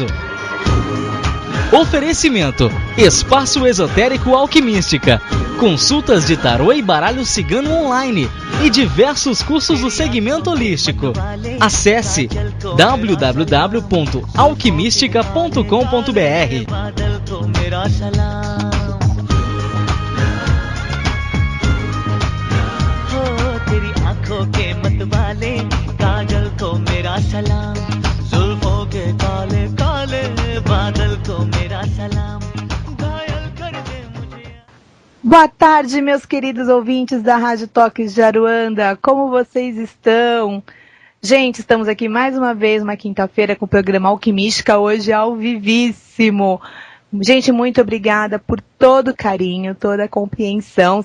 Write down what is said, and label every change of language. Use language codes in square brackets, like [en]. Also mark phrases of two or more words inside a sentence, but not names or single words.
[pt] Oferecimento, Espaço Esotérico Alquimística, consultas de tarô e baralho cigano online e diversos cursos do segmento holístico. Acesse www.alquimistica.com.br. [hi] के मत वाले काजल को मेरा सलाम जुल्फों के काले काले बादल को मेरा सलाम घायल कर दे मुझे. [pt] Boa tarde, meus queridos ouvintes da Rádio Toques de Aruanda. Como vocês estão? Gente, estamos aqui mais uma vez, uma quinta-feira, com o programa Alquimística, hoje ao vivíssimo. Gente, muito obrigada por todo o carinho, toda a compreensão.